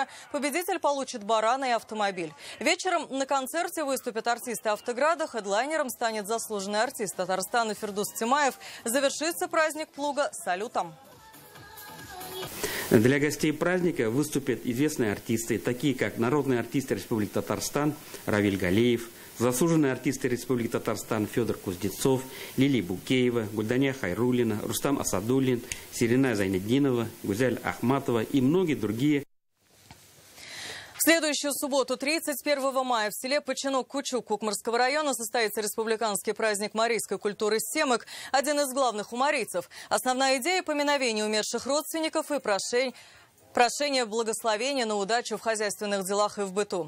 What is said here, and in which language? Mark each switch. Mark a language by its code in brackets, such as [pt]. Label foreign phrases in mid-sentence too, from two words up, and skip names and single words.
[ru] Победитель получит барана и автомобиль. Вечером на концерте выступят артисты Автограда. Хедлайнером станет заслуженный артист Татарстана Фирдус Тимаев. Завершится праздник плуга салютом. Для гостей праздника выступят известные артисты, такие как народные артисты Республики Татарстан Равиль Галеев, заслуженные артисты Республики Татарстан Федор Кузнецов, Лилия Букеева, Гульдания Хайруллина, Рустам Асадуллин, Сирина Зайнеддинова, Гузель Ахматова и многие другие. В следующую субботу, 31 мая, в селе Починок-Кучук Кукмарского района состоится республиканский праздник марийской культуры «Семок», один из главных у марийцев. Основная идея – поминовение умерших родственников и прошение благословения на удачу в хозяйственных делах и в быту.